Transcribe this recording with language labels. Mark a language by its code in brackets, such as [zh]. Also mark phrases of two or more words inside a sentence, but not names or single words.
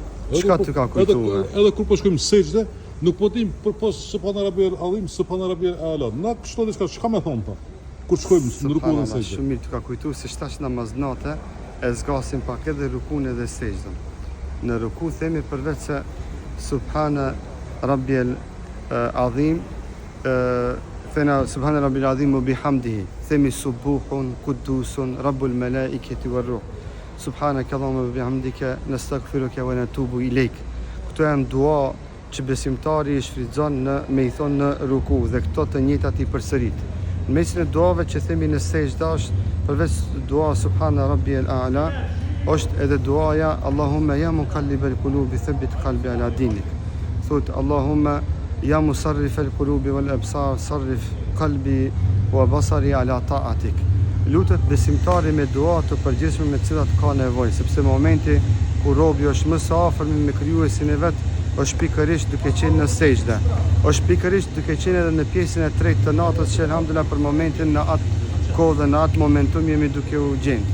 [sq] Çka të ka kujtuar? Edhe kur po shkojmë sejdë, nuk po dim përpos [ar] سبحان الله العظيم, سبحان الله الأعلى. [sq] Na kështu diçka çka më thon pa. Kur shkojmë në ruku dhe sejdë. Shumë mirë të ka kujtuar se shtash namaznate e zgasim pak edhe rukun edhe sejdën. Në ruku themi përveç se [ar] سبحان ربي العظيم, [sq] thena [ar] سبحان ربي العظيم وبحمده. Themi سبوح قدوس رب الملائكة والروح. سبحانك اللهم وبحمدك نستغفرك ونتوب إليك. [sq] Këto janë dua që besimtari i shfrytëzon me i thonë në ruku dhe këto të njëjtat i përsërit. Në mesin e duave që themi në sejdë është përveç dua [ar] سبحان ربي الأعلى, [sq] është edhe duaja [ar] اللهم يا مقلب القلوب ثبت قلبي على دينك. [sq] Thot [ar] اللهم يا مصرف القلوب والأبصار صرف قلبي وبصري على طاعتك. [sq] Lutet besimtari me dua të përgjithshme me të cilat ka nevojë, sepse momenti kur robi është më së afërt me krijuesin e vet, është pikërisht duke qenë në sejdë. Është pikërisht duke qenë edhe në pjesën e tretë të natës, që elhamdulillah për momentin në atë kohë dhe në atë momentum jemi duke u gjendë.